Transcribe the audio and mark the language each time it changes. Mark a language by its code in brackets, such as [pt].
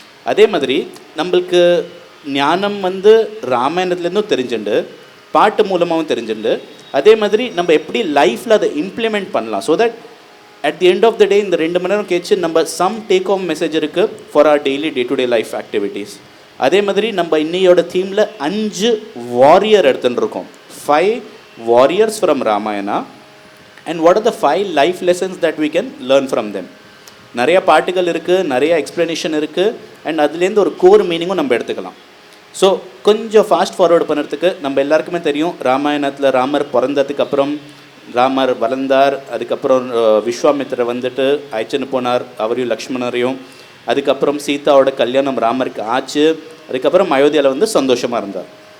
[ta] அதே மாதிரி நம்மளுக்கு ஞானம் ராமாயணத்துலேருந்தும் தெரிஞ்சுண்டு பாட்டு மூலமாகவும் தெரிஞ்சுண்டு, அதே மாதிரி நம்ம எப்படி லைஃப்பில் அதை இம்ப்ளிமெண்ட் பண்ணலாம். [en] so that at the end of the day [ta] இந்த 2 மணி நேரம் கேச்சு நம்ம [en] some take home message [ta] இருக்குது [en] For our daily day to day life activities. [ta] அதே மாதிரி நம்ம இன்னையோட தீமில் 5 வாரியர் எடுத்துகிட்டு இருக்கோம். [en] 5 warriors from Ramayana, and what are the 5 life lessons that we can learn from them. [ta] நிறைய பாட்டுகள் இருக்குது, நிறைய எக்ஸ்ப்ளனேஷன் இருக்குது, அண்ட் அதுலேருந்து ஒரு கோர் மீனிங்கும் நம்ம எடுத்துக்கலாம். ஸோ கொஞ்சம் ஃபாஸ்ட் ஃபார்வர்டு பண்ணுறதுக்கு நம்ம எல்லாருக்குமே தெரியும், ராமாயணத்தில் ராமர் பிறந்ததுக்கு அப்புறம் ராமர் வளர்ந்தார், அதுக்கப்புறம் விஸ்வாமித்திரர் வந்துட்டு அழைச்சின்னு போனார் அவரையும் லக்ஷ்மணரையும், அதுக்கப்புறம் சீதாவோட கல்யாணம் ராமருக்கு ஆச்சு, அதுக்கப்புறம் அயோத்தியாவில் வந்து சந்தோஷமாக இருந்தார்.